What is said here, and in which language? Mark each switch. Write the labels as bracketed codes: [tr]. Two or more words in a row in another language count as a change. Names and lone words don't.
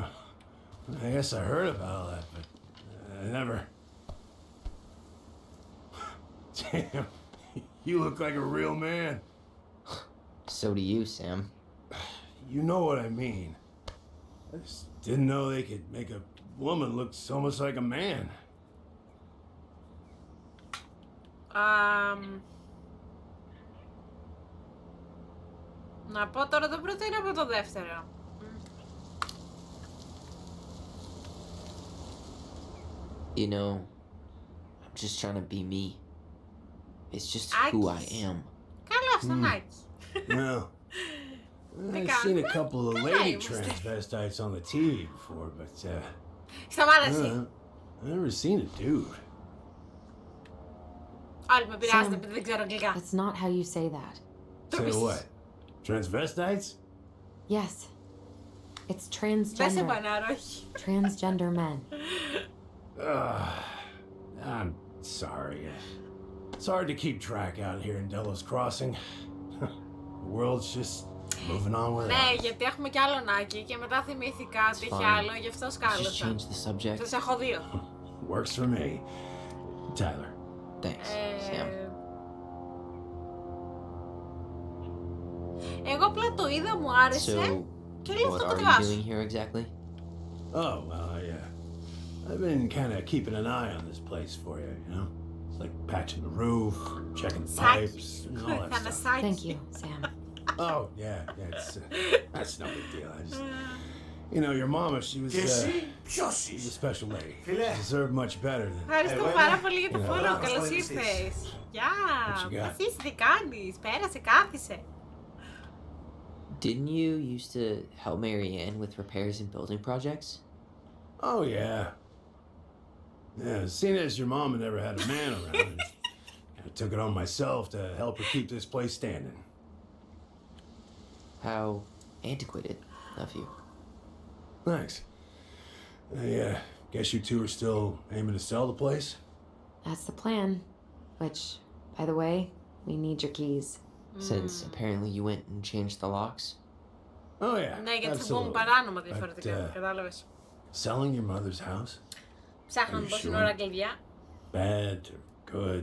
[en] I guess I heard about all that, but I never... Damn, you look like a real man. So do you, Sam. You know what I mean. I just didn't know they could make a woman look so much like a man. [el] Να πω τώρα το πρώτο ή να πω το δεύτερο. [en] You know, I'm just trying to be me. It's just who I am. [el] Καλό αυτό, Νάκη. [en] Well, I've seen a couple of lady transvestites on the TV before, but [el] Σταμάτα εσύ. [en] I've never seen a dude. [el] Όλοι με πειράζετε επειδή δεν ξέρω αγγλικά. [en] That's not how you say that. Say what? Transvestites? Yes. It's [el] Δεν σε [en] transgender. [el] πανάρω, όχι. [en] Transgender men. I'm sorry. It's hard to keep track out here in Delos Crossing. The world's just moving on without [el] Ναι, [en] us. [el] γιατί έχουμε κι άλλο Νάκη και μετά θυμήθηκα ότι έχει άλλο, γι' αυτό [en] Just [el] σκάλωσα. [en] change the subject. [el] Σας έχω δύο. [en] Works for me. Tyler. Thanks, Sam. [el] Εγώ απλά το είδα, μου άρεσε [en] So, [el] και λέω [en] what [el] αυτό το [en] are you [el] κατεβάσω. [en] doing here exactly? Oh, well, I've been kind of keeping an eye on this place for you, you know? It's like patching the roof, checking the pipes, and all that stuff. Θανασάκι. Thank you, Sam. Oh, yeah, that's no big deal. You know, your mama, she was a special lady. She deserved much better than... [el] Ευχαριστώ πάρα πολύ για το [en] Yeah. [el] follow, καλώς ήρθες. Γεια, [en] What you got? [el] εσύ τι κάνεις, πέρασε, κάθισε. [en] Didn't you used to help Mary Ann with repairs and building projects? Oh, yeah. Yeah, seeing as your mama never had a man around, I took it on myself to help her keep this place standing. How antiquated of you. Thanks. Guess you two are still aiming to sell the place? That's the plan. Which, by the way, we need your keys. Since apparently you went and changed the locks. Oh, yeah. [el] Ναι, γιατί θα πούμε [en] absolutely. [el] παράνομα διαφορετικά, κατάλαβες. [en] Selling your mother's house? [el] Ψάχναμε [en] Are you [el] πόση [en] sure? [el] ώρα κλειδιά. [en] Bad or good?